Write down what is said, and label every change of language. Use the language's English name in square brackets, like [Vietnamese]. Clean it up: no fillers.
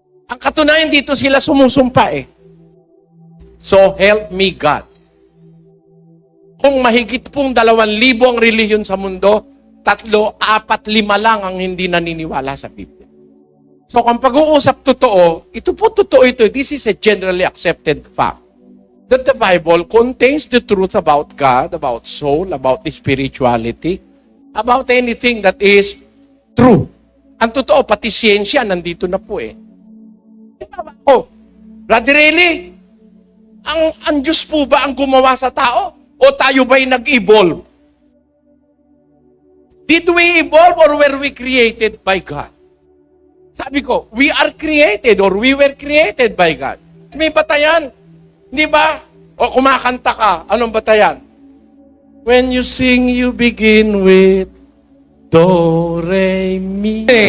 [Filipino] Ang katunayan dito, sila sumusumpa eh. So help me God. Kung mahigit pong 2,000 ang relihiyon sa mundo, 3, 4, 5 lang ang hindi naniniwala sa Biblia. So kung pag-uusap totoo, ito po totoo ito. [English] This is a generally accepted fact. That the Bible contains the truth about God, about soul, about spirituality, about anything that is true. [Filipino] Ang totoo, pati siyensya, nandito na po eh. Oh, Brother Eli, ang Diyos po ba ang gumawa sa tao? O tayo ba'y nag-evolve? [English] Did we evolve or were we created by God? Sabi ko, we are created or we were created by God. May batayan. Di ba? O kumakanta ka, anong batayan? When you sing, you begin with Do, Re, Mi.